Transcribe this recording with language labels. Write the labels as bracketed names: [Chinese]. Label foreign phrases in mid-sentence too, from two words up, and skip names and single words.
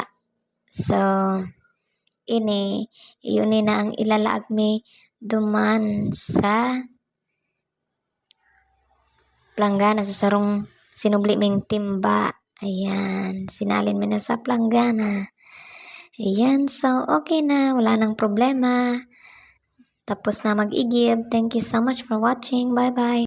[Bikol] So, yun na ang ilalaag mi duman sa planggana. So, sarong sinubli ming timba. Ayan, sinalin mi na sa planggana. Ayan, so okay na, wala nang problema. Tapos na mag-igib. [English] Thank you so much for watching. Bye-bye.